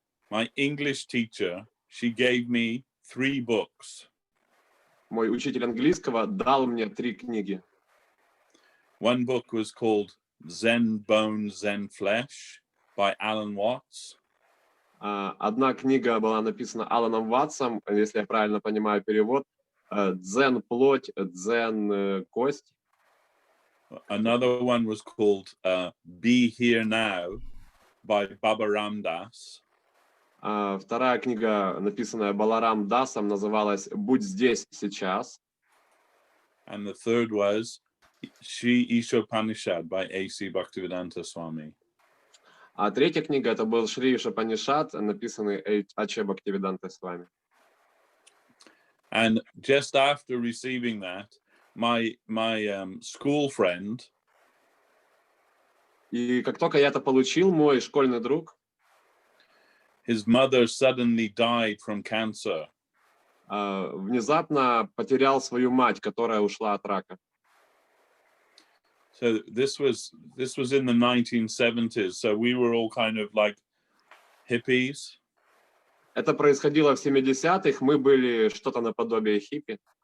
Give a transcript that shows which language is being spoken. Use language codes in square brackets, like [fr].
[en] My English teacher, she gave me 3 books. [ru] Мой учитель английского дал мне 3 книги. [en] One book was called Zen Bones, Zen Flesh by Alan Watts. [ru] Одна книга была написана Аланом Ватсом, если я правильно понимаю перевод. Дзен плоть, дзен кость. [en] Another one was called Be Here Now by Baba Ram Das. [ru] Вторая книга, написанная Баларам Дасом, называлась «Будь здесь сейчас». [en] And the third was Shri Ishopanishad by A.C. Bhaktivedanta Swami. [ru] А третья книга это был Шри Ишопанишад, написанный А.Ч. Бхактивиданта Свами. [en] And just after receiving that, my school friend. [ru] И как только я это получил, мой школьный друг. [en] His mother suddenly died from cancer. [ru] Внезапно потерял свою мать, которая ушла от рака. [en] So this was in the 1970s. So we were all kind of like hippies. [ru] Это происходило в 70-х. Мы были что-то наподобие хиппи.